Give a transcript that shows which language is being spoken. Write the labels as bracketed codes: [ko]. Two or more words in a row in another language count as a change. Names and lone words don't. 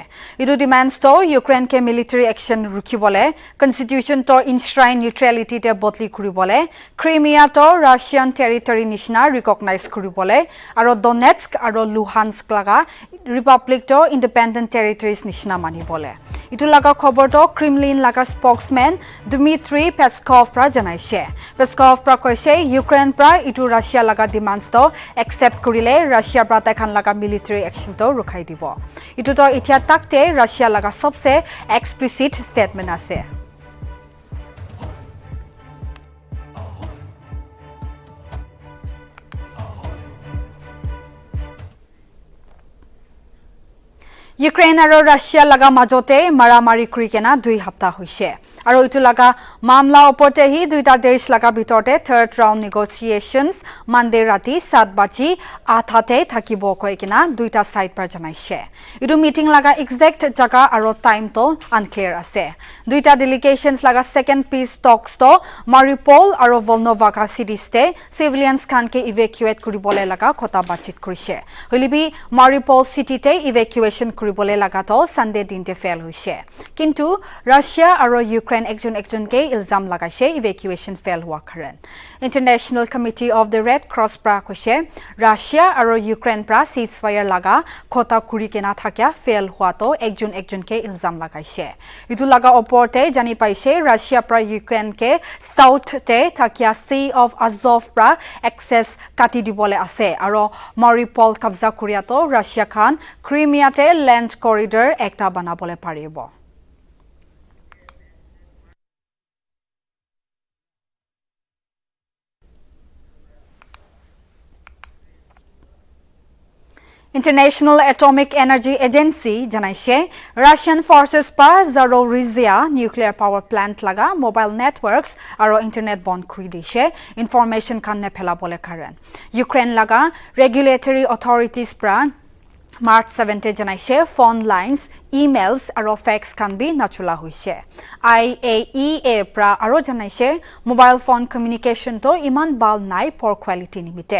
[nag] Idu demands to Ukraine ke [en] military action [nag] rukhibole, constitution to [en] enshrine neutrality [nag] te botli kuribole, Crimea to [en] Russian territory [nag] nishna recognize kuribole, aro Donetsk aro Luhansk laga republic to [en] independent territories [nag] nishna manibole. Itu laga khobor to Kremlin laga spokesman Dmitry Peskov pra janaise. Peskov pra koise Ukraine pra itu Russia laga demands to accept kurile Russia pra taikan laga [en] military action [nag] to rukhai dibo. Itu to itia takte Russia laga sobse [en] explicit statement [nag] ase. Ukraine aro Russia laga majote maramari kurikena 2 hafta hoise. Aro itu laga mamla oporte hi duita desh laga bitorte [en] third round negotiations Monday [nag] rati 7 baji athate thakibo koikena duita side pra janaise. Itu meeting laga exact jaga aro time to unclear ase. Duita delegations laga [en] second peace talks [nag] to Mariupol aro Volnovakha cities te civilians khan ke evacuate kuribole laga khota bachit kurise. Holibi Mariupol city te evacuation kuribole laga to Sunday dinte fail hoise. Kintu Russia aro Ukraine Ukraine ekjon ke ilzam lagaise [en] evacuation fail [nag] hua karen. International Committee of the Red Cross pra koise Russia aro Ukraine pra ceasefire laga khota kuri kena thakya fail hua to ekjon ke ilzam lagaise. Itu laga oporte jani paise Russia pra Ukraine ke south te thakya Sea of Azov pra access kati dibole ase aro Mariupol kabza kuria to Russia khan Crimea te [en] land corridor [nag] ekta banabole paribo. International Atomic Energy Agency janaise [en] Russian forces [nag] pa Zaporizhzhia nuclear power plant laga [en] mobile networks [nag] aro internet bond kuri dishe information kan ne phela bole karen. Ukraine laga [en] regulatory authorities [nag] pra March 7 te janaise [en] phone lines emails [nag] aro fax kan bi nachula hoise. IAEA pra aro janaise [en] mobile phone communication [nag] to iman bal nai [en] poor quality [nag] nimite.